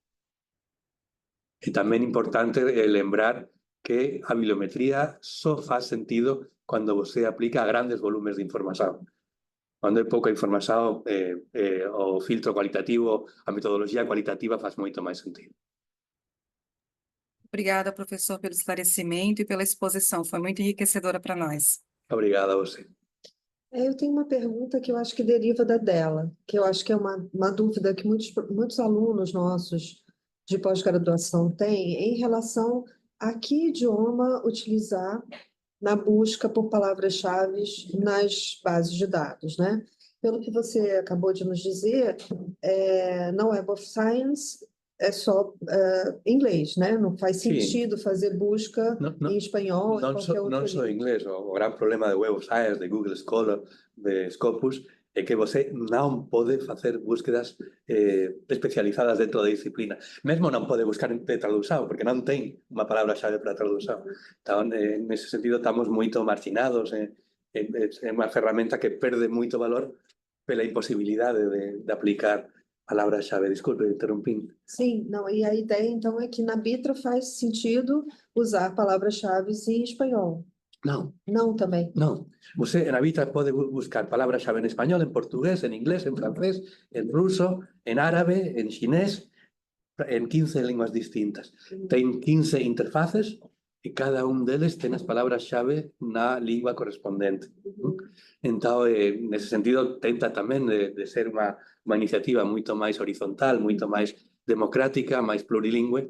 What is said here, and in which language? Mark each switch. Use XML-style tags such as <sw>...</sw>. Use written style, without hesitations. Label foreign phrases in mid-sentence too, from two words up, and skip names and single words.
<gl>E tamén importante lembrar que a bibliometría só faz sentido cando você aplica grandes volumes de información. Cando é pouca información, o filtro cualitativo, a metodologia cualitativa faz moito máis sentido.</gl> <pt>Obrigada, professor, pelo esclarecimento e pela exposição. Foi muito enriquecedora para nós. Obrigado a você. Eu tenho uma pergunta que eu acho que deriva dela, que eu acho que é uma dúvida que muitos alunos nossos de pós-graduação têm em relação a que idioma utilizar na busca por palavras-chave nas bases de dados, né? Pelo que você acabou de nos dizer, na Web of Science é só inglês, né? Não faz sentido fazer busca em espanhol, em qualquer outro</pt> <gl>Non só inglés. O gran problema de Web of Science, de Google Scholar, de Scopus, é que você non pode facer búsquedas especializadas dentro da disciplina. Mesmo non pode buscar de tradução, porque non ten unha palabra-chave para tradução. Então, nesse sentido, estamos moito marginados. É unha ferramenta que perde moito valor pela imposibilidade de aplicar palavra-chave.</gl> <pt>Desculpe, interrompi. Sim, não, e a ideia, então, é que na Vitra faz sentido usar palavras-chave em espanhol.</pt> <gl>Non.</gl> <pt>Não também.</pt> <gl>Non. Você na Vitra pode buscar palavra-chave en español, en portugués, en inglés, en francés, en ruso, en árabe, en chinés, en 15 linguas distintas. Ten 15 interfaces e cada un deles ten as palabras-chave na lingua correspondente. Entón, nese sentido, tenta tamén de ser unha iniciativa moito máis horizontal, moito máis democrática, máis plurilingüe.</gl>